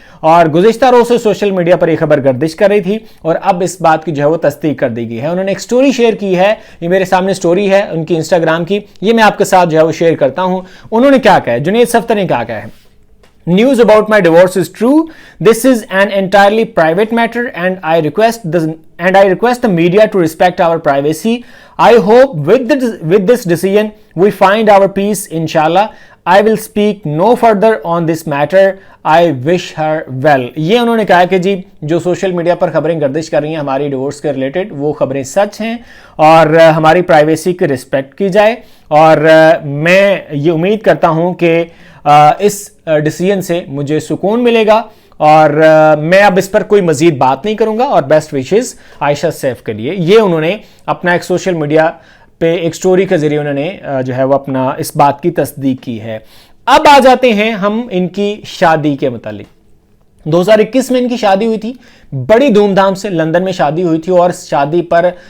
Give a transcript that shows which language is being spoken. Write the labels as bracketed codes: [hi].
[ur] اور گزشتہ روز سے سوشل میڈیا پر یہ خبر گردش کر رہی تھی اور اب اس بات کی جو ہے وہ تصدیق کر دی گئی ہے۔ انہوں نے ایک سٹوری شیئر کی ہے، یہ میرے سامنے سٹوری ہے ان کی انسٹاگرام کی، یہ میں آپ کے ساتھ جو ہے وہ شیئر کرتا ہوں۔ انہوں نے کیا کہا ہے، جنید صفدر نے کیا کہا ہے: [en] News about my divorce is true. This is an entirely private matter and I request the media to respect our privacy. I hope with this decision we find our peace inshallah. I will speak no further on this matter. I wish her well. [ur] یہ انہوں نے کہا کہ جی جو social media پر خبریں گردش کر رہی ہیں ہماری ڈیورس کے ریلیٹڈ، وہ خبریں سچ ہیں اور ہماری پرائیویسی کی رسپیکٹ کی جائے، اور میں یہ امید کرتا ہوں کہ اس ڈیسیژن سے مجھے سکون ملے گا، اور میں اب اس پر کوئی مزید بات نہیں کروں گا، اور بیسٹ وشز عائشہ سیف کے لیے۔ یہ انہوں نے اپنا ایک سوشل میڈیا پہ ایک سٹوری کے ذریعے انہوں نے جو ہے وہ اپنا اس بات کی تصدیق کی ہے۔ اب آ جاتے ہیں ہم ان کی شادی کے متعلق۔ 2021 میں ان کی شادی ہوئی تھی، بڑی دھوم دھام سے لندن میں شادی ہوئی تھی، اور شادی پر